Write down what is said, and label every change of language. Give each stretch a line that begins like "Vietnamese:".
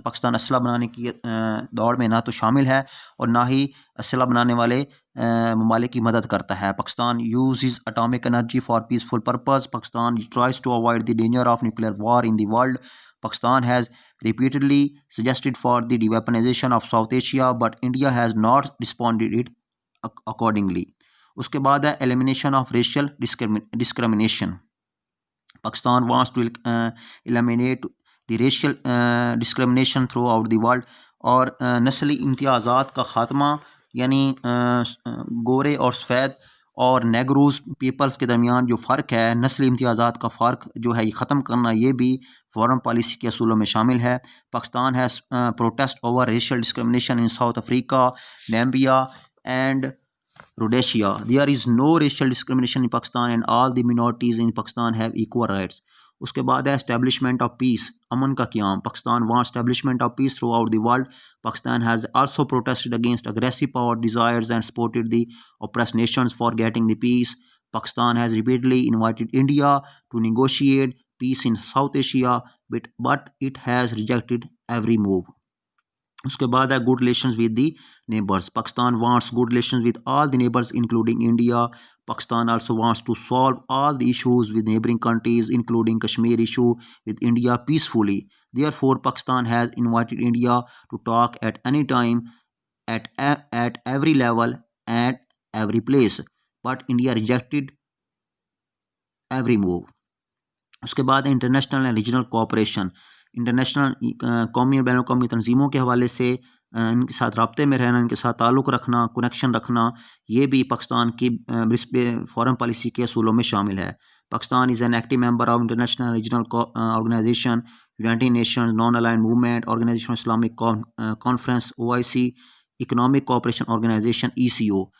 Urdu: پاکستان اسلحہ بنانے کی دوڑ میں نہ تو شامل ہے اور نہ ہی اسلحہ بنانے والے ممالک کی مدد کرتا ہے.
English: Pakistan uses atomic energy for peaceful purpose. Pakistan tries to avoid the danger of nuclear war in the world. Pakistan has repeatedly suggested for the deweaponization of South Asia, but India has not responded it accordingly.
Urdu: اس کے بعد ہے
English: elimination of racial discrimination. Pakistan wants to eliminate the racial discrimination throughout the world.
Urdu: اور نسلی امتیازات کا خاتمہ، یعنی گورے اور سفید اور نیگروز پیپلز کے درمیان جو فرق ہے، نسلی امتیازات کا فرق جو ہے یہ ختم کرنا، یہ بھی فارن پالیسی کے اصولوں میں شامل ہے.
English: Pakistan has protest over racial discrimination in South Africa, Namibia and Rhodesia. There is no racial discrimination in Pakistan and all the minorities in Pakistan have equal rights.
Urdu: اس کے بعد ہے
English: establishment of peace,
Urdu: امن کا قیام.
English: Pakistan wants establishment of peace throughout the world. Pakistan has also protested against aggressive power desires and supported the oppressed nations for getting the peace. Pakistan has repeatedly invited India to negotiate peace in South Asia, but it has rejected every move.
Urdu: اس کے بعد ہے
English: good relations with the neighbors. Pakistan wants good relations with all the neighbors including India. Pakistan also wants to solve all the issues with neighboring countries including Kashmir issue with India peacefully. Therefore, Pakistan has invited India to talk at any time, at every level, at every place. But India rejected every move.
Urdu: اس کے بعد international and regional cooperation. International قومی اور بین الاقوامی تنظیموں کے حوالے سے ان کے ساتھ رابطے میں رہنا، ان کے ساتھ تعلق رکھنا، کنیکشن رکھنا، یہ بھی پاکستان کی فارن پالیسی کے اصولوں میں شامل ہے.
English: Pakistan is an active member of international regional organization, United Nations, non aligned movement, organization Islamic conference, OIC، economic cooperation organization ECO.